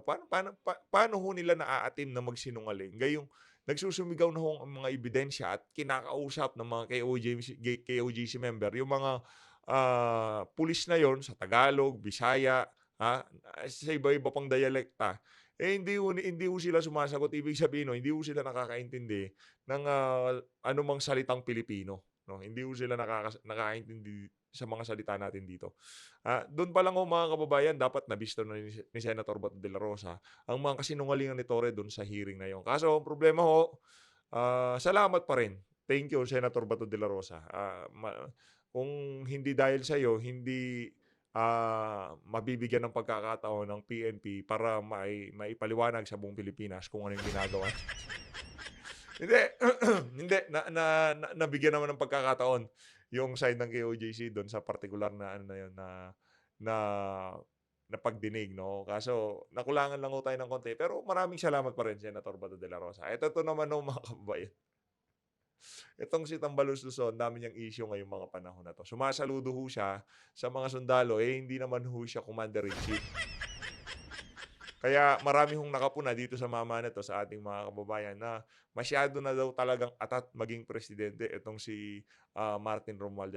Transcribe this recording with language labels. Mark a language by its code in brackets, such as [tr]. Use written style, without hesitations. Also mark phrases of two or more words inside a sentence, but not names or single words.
[tl] Paano ho nila naaatim na magsinungaling gayong nagsusumigaw na ho ang mga ebidensya at kinakausap ng mga KOJC member yung mga, pulis na yon sa Tagalog, Bisaya, sa iba-iba pang dialekta. Eh, hindi ho sila sumasagot. Ibig sabihin nun, hindi ho sila nakakaintindi ng, anumang salitang Pilipino, 'no. Hindi ho sila nakakaintindi sa mga salita natin dito. Dun pa lang ho mga kababayan dapat nabisto na ni Senator Bato de la Rosa ang mga kasinungalingan ni Torre dun sa hearing na yun. Kaso ang problema ho, salamat pa rin. [en] Thank you Senator Bato de la Rosa. [tl] Kung hindi dahil sa'yo, hindi mabibigyan ng pagkakataon ng PNP para maipaliwanag sa buong Pilipinas kung ano yung ginagawa. Hindi, hindi nabigyan naman ng pagkakataon yung side ng KOJC do'n sa partikular na ano na yun na na pagdinig, 'no. Kaso nakulangan lang ho tayo ng konti pero maraming salamat pa rin Senator Bato de la Rosa. Ito naman ho mga kababayan. Itong si Tambalus Luzon, dami niyang issue ngayong mga panahon na 'to. Sumasaludo ho siya sa mga sundalo, eh, hindi naman ho siya [en] Commander-in-Chief. [tl] Kaya marami hong nakapuna dito sa mama na 'to, sa ating mga kababayan na masyado na daw talagang atat maging presidente itong si, Martin Romualdez.